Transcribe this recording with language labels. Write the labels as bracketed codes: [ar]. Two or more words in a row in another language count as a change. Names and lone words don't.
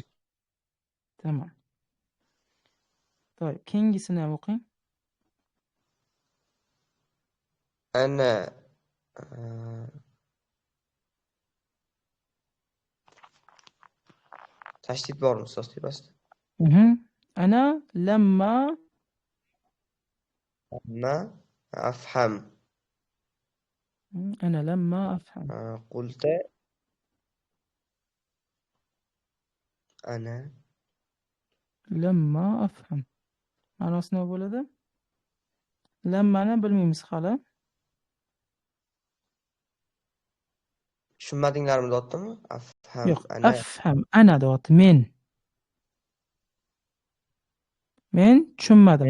[uz] Tamam. To'g'ri, keyingisini ham o'qing. Ana tashdid bormi ustoz tepasida? [ar] Ana lamma afham. Ana lamma afham. Qulta ana lamma afham. [uz] Ma'nosi nima bo'ladi? Lammani bilmaymiz hali. tushunmadinglarmi deyaptimi? Afham Yo'q, ana. [ar] afham ana [uz] deyapti. Men tushunmadim.